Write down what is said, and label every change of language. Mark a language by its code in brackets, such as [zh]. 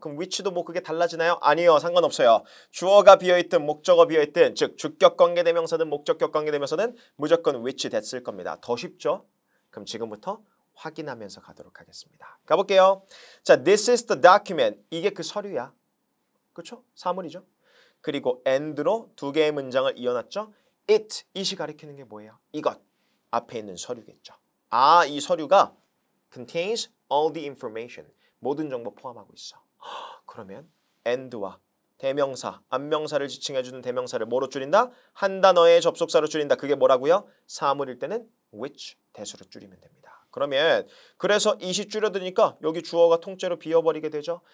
[ko] 그럼 which도 뭐 그게 달라지나요? 아니요. 상관없어요. 주어가 비어있든 목적어 비어있든 즉 주격 관계대명사든 목적격 관계대명사든 무조건 which, that 쓸 겁니다. 더 쉽죠? 그럼 지금부터 확인하면서 가도록 하겠습니다. 가볼게요. 자, [en] this is the document. [ko] 이게 그 서류야. 그렇죠? 사물이죠. 그리고 and로 두 개의 문장을 이어놨죠. it이 가리키는 게 뭐예요? 이것. 앞에 있는 서류겠죠. 이 서류가 [en] contains all the information. [ko] 모든 정보 포함하고 있어. 그러면 and와 대명사, 안명사를 지칭해주는 대명사를 뭐로 줄인다? 한 단어의 접속사로 줄인다. 그게 뭐라고요? 사물일 때는 which, that으로 줄이면 됩니다. 그러면 그래서 it이 줄여드니까 여기 주어가 통째로 비어버리게 되죠.